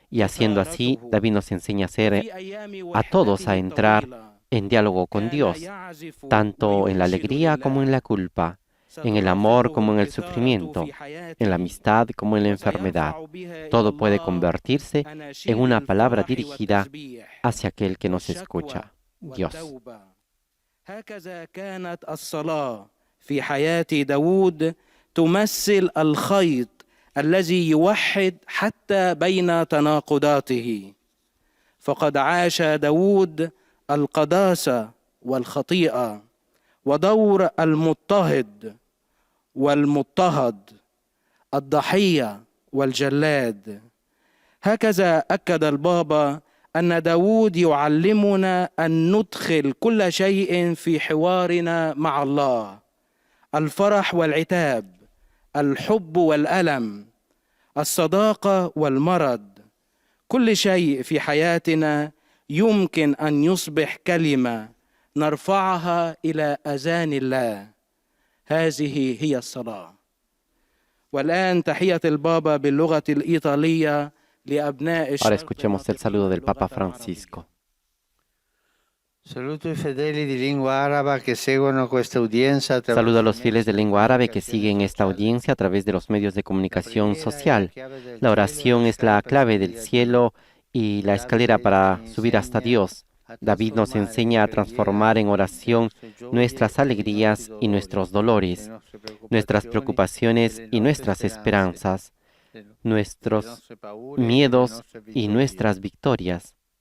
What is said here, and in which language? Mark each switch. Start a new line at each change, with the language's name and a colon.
Spanish: Y haciendo así, David nos enseña a todos a entrar en diálogo con Dios, tanto en la alegría como en la culpa, en el amor como en el sufrimiento, en la amistad como en la enfermedad. Todo puede convertirse en una palabra dirigida hacia aquel que nos escucha, Dios.
Arabic: هكذا كانت الصلاة في حياة داود تمثل الخيط الذي يوحد حتى بين تناقضاته. فقد عاش داود القداسة والخطيئة ودور المضطهد والمضطهد، الضحية والجلاد. هكذا أكد البابا أن داود يعلمنا أن ندخل كل شيء في حوارنا مع الله، الفرح والعتاب، الحب والألم، الصداقة والمرض. كل شيء في حياتنا يمكن أن يصبح كلمة نرفعها إلى أذان الله. هذه هي الصلاة. والآن تحية البابا باللغة الإيطالية.
Spanish: Ahora escuchemos el saludo del Papa Francisco.
Italian: Saludo i fedeli di lingua araba que seguono questa udienza.
Spanish: Saludo a los fieles de lengua árabe que siguen esta audiencia a través de los medios de comunicación social. La oración es la clave del cielo y la escalera para subir hasta Dios. David nos enseña a transformar en oración nuestras alegrías y nuestros dolores, nuestras preocupaciones y nuestras esperanzas, nuestros miedos y nuestras victorias.